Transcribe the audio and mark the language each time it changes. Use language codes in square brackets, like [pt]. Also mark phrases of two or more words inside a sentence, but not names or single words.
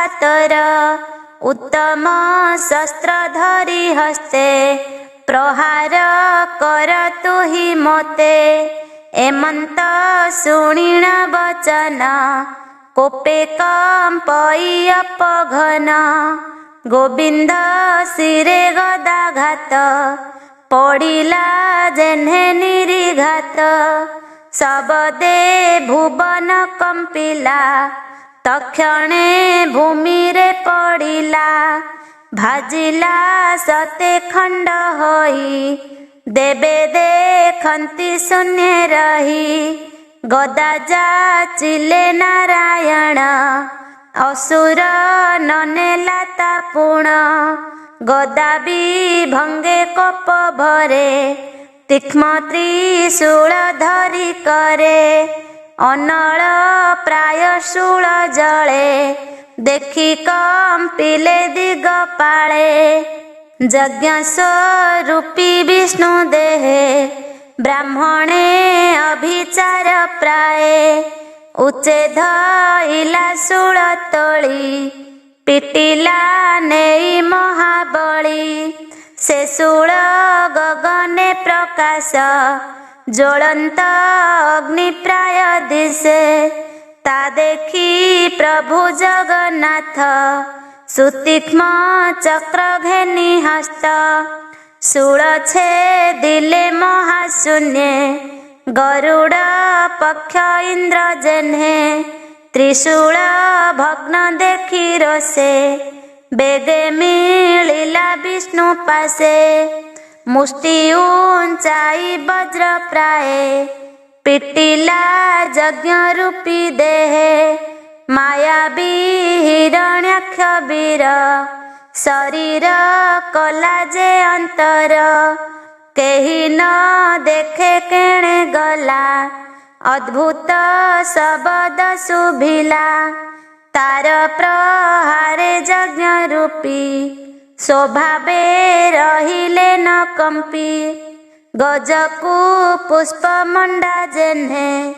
[or] ତୋର ଉତ୍ତମ ଶସ୍ତ୍ର ଧରି ହସ୍ତେ ପ୍ରହାର କର ତୁହି ମୋତେ ଏମନ୍ତ ଶୁଣିଣ ବଚନ କୋପେ କମ୍ପଇ ଅପଘନ ଗୋବିନ୍ଦ ଶିରେ ଗଦାଘାତ ପଡ଼ିଲା ଯେହ୍ନେ ନିରୀଘାତ ଶବଦେ ଭୁବନ କମ୍ପିଲା ତକ୍ଷଣେ ଭୂମି ରେ ପଡ଼ିଲା ଭାଜିଲା ସତେ ଖଣ୍ଡ ହୋଇ ଦେବେ ଦେଖନ୍ତି ଶୂନ୍ୟ ରହି ଗଦା ଯାଚିଲେ ନାରାୟଣ ଅସୁର ନନେଲା ତାପୁଣ ଗଦା ଭି ଭଙ୍ଗେ କୋପ ଭରେ ତୀକ୍ଷ୍ଣ ତ୍ରିଶୂଳ ଧରି କରେ ଅନଳ ପ୍ରାୟ ଶୂଳ ଜଳେ ଦେଖି କମ୍ପିଲେ ଦିଗପାଳେ ଯଜ୍ଞ ସ୍ୱରୂପୀ ବିଷ୍ଣୁ ଦେହେ ବ୍ରାହ୍ମଣେ ଅଭିଚାର ପ୍ରାୟ ଉଚ୍ଚେଦ ଇଲା ଶୂଳ ତୋଳି ପିଟିଲା ନେଇ ମହାବଳୀ ସେ ଶୂଳ ଗଗନେ ପ୍ରକାଶ ଜ୍ୱଳନ୍ତ ଅଗ୍ନି ପ୍ରାୟ ଦିଶେ ତା ଦେଖି ପ୍ରଭୁ ଜଗନ୍ନାଥ ସୁତୀକ୍ଷ୍ମ ଚକ୍ର ଘେନି ହସ୍ତ ଶୂଳ ଛେଦିଲେ ମହାଶୂନ୍ୟ ଗରୁଡ଼ ପକ୍ଷ ଇନ୍ଦ୍ର ଯେହ୍ନେ ତ୍ରିଶୂଳ ଭଗ୍ନ ଦେଖି ରୋଷେ ବେଗେ ମିଳିଲା ବିଷ୍ଣୁ ପାଶେ ମୁଷ୍ଟି ଉଞ୍ଚାଇ ବଜ୍ର ପ୍ରାୟ ପିଟିଲା ଯଜ୍ଞ ରୂପୀ ଦେହେ ମାୟାବୀ ହିରଣ୍ୟାକ୍ଷ ବୀର ଶରୀର କଳା ଯେ ଅନ୍ତର କେହି ନ ଦେଖେ କେଣେ ଗଲା ଅଦ୍ଭୁତ ଶବ୍ଦ ଶୁଭିଲା ତାର ପ୍ରହାରେ ଯଜ୍ଞ ରୂପୀ ସ୍ୱଭାବେ ରହିଲେ ନ କମ୍ପି ଗଜକୁ ପୁଷ୍ପ ମଣ୍ଡା ଯେହ୍ନେ